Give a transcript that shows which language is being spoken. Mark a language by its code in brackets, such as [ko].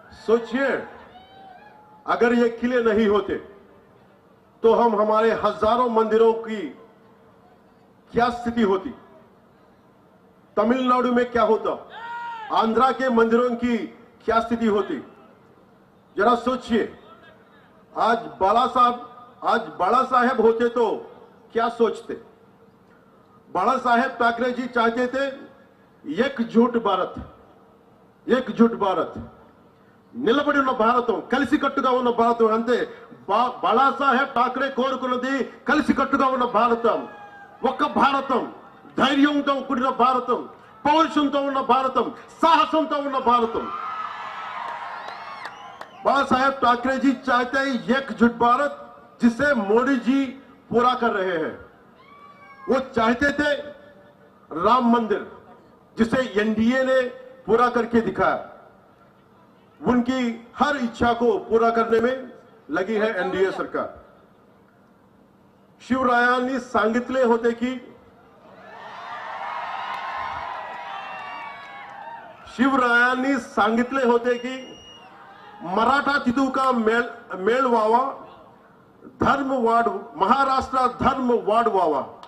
[hi] सोचिए, अगर ये किले नहीं होते तो हमारे हजारों मंदिरों की क्या स्थिति होती? तमिलनाडु में क्या होता? आंध्रा के मंदिरों की क्या स्थिति होती? जरा सोचिए. आज बाला साहेब होते तो क्या सोचते? बाला साहेब ठाकरे जी चाहते थे एकजुट भारत, एकजुट भारत, [te] నిలబడి ఉన్న భారతం, కలిసికట్టుగా ఉన్న భారతం. అంతే. బాలాసాహెబ్ ఠాకరే కోరుకున్నది కలిసికట్టుగా ఉన్న భారతం, ఒక్క భారతం, ధైర్యంతో కూడిన భారతం, పౌరుషంతో ఉన్న భారతం, సాహసంతో ఉన్న భారతం. [hi] बाला साहेब ठाकरे जी चाहते हैं एकजुट भारत, जिसे मोदी जी पूरा कर रहे हैं. वो चाहते थे राम मंदिर, जिसे एनडीए ने पूरा करके दिखाया. उनकी हर इच्छा को पूरा करने में लगी है एनडीए सरकार. [mr] शिवरायांनी सांगितले होते की मराठा तिथू का मेळ व्हावा, धर्म वाढ, महाराष्ट्र धर्म वाढवावा.